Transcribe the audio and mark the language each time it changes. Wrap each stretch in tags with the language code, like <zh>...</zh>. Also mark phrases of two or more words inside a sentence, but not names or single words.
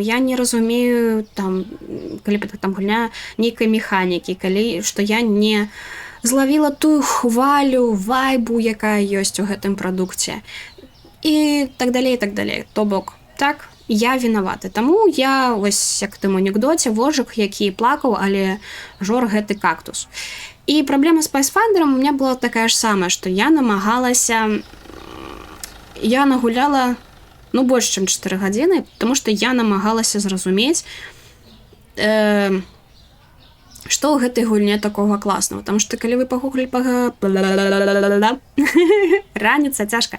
<be>Я не разумею, там, калі там гульня нейкай механікі, калі што я не злавіла тую хвалю, вайбу, якая ёсць у гэтым прадукце. І так далей, так далей. То бок, так, я вінаваты. Таму я, вось, як тым анекдоце, вожык, які плакаў, але жор гэты кактус. І праблема з Pathfinder'ом</be> <ru>у меня</ru> <be>была такая ж самая, што я намагалася... Я нагуляла, больш, чым 4 гадзіны, таму што я намагалася зразумець, што ў гэтай гульне такога класнага. Таму што калі вы пагуглі раніца цяжка.</be>